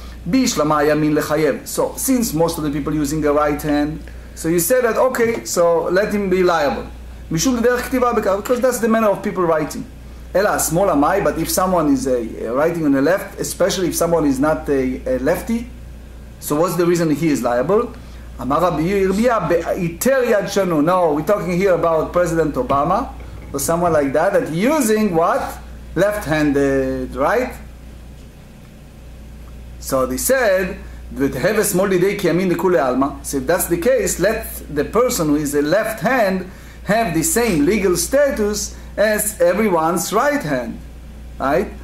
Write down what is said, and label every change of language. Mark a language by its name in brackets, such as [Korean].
[English] So since most of the people using the right hand, so you say that, okay, so let him be liable. [Hebrew] משום דרך כתיבה בכך, [English] because that's the manner of people writing. [Hebrew] אלא השמאל המאי, [English] but if someone is writing on the left, especially if someone is not a lefty, so what's the reason he is liable? [Hebrew] אמר רבי ירמיה, בהיתר יד שנו. [English] No, we're talking here about President Obama, or someone like that, that using what? Left-handed, right? So they said, have a small liday ki yamin likule alma. So if that's the case, let the person who is a left hand have the same legal status as everyone's right hand, right?